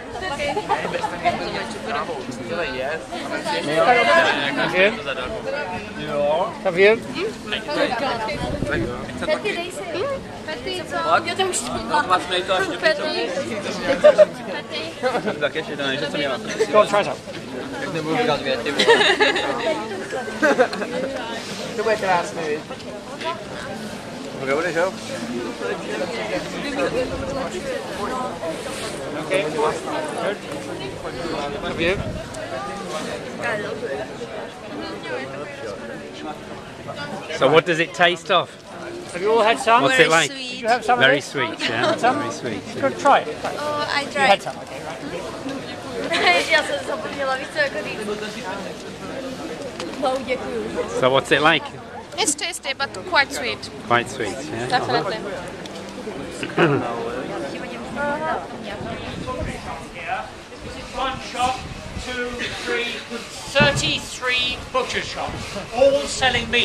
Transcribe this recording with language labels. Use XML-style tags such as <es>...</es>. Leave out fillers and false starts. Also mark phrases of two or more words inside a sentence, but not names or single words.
<en>Have you? Go on, try some.</en> <cs>To bude krásný. Budeš, jo?</cs> <en>Okay. Good. Have you? So what does it taste of? Have you all had some? What's it like? Sweet. You have some of Very it? sweet, yeah. Some? Very sweet. Yeah. Good, try it. Oh, I You tried. had some, okay, right.</en> <cs>Já jsem zapomněla více jako říct.</cs> <en>So what's it like? It's tasty, but quite sweet. Quite sweet, yeah. Definitely. This is one shop, 2, 3, 33 butcher shops, all selling meat.</en>